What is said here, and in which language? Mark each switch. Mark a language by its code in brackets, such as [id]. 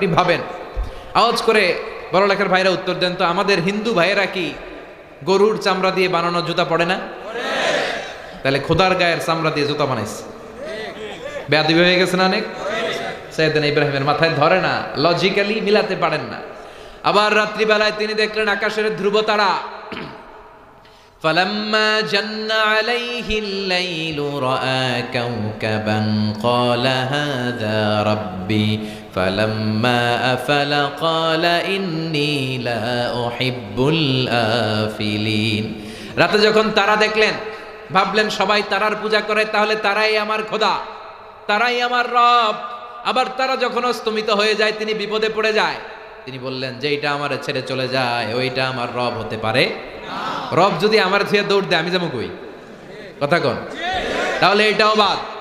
[bn] আপনি ভাবেন, আওয়াজ করে বড় লেখার ভাইরা উত্তর দেন তো, আমাদের হিন্দু ভাইয়েরা কি গরুর চামড়া দিয়ে বানানো জুতা পড়ে না? তাহলে খোদার গায়ের চামড়া দিয়ে জুতা বানাইছে, বেয়াদবি হয়ে গেছে না অনেক? সাইয়েদনা ইব্রাহিমের মাথায় ধরে না, লজিক্যালি মিলাতে পারেন না। আবার রাত্রিবেলায় তিনি দেখলেন আকাশের ধ্রুব তারা। [ar] فلما جن عليه الليل رأى كوكبا قال هذا ربي فلما أفل قال إني لا أحب الآفلين। [bn] রাতে যখন তারা দেখলেন, ভাবলেন সবাই তারার পূজা করে, তাহলে তারাই আমার খোদা, তারাই আমার রব। আবার তারা যখন অস্তমিত হয়ে যায়, তিনি বিপদে পড়ে যায়। তিনি বললেন যে এইটা আমার ছেড়ে চলে যায়, ওইটা আমার রব হতে পারে? রব যদি আমার ছেড়ে দৌড় দেয়, আমি যাবো কই? কথা কন। তাহলে এটাও বাদ।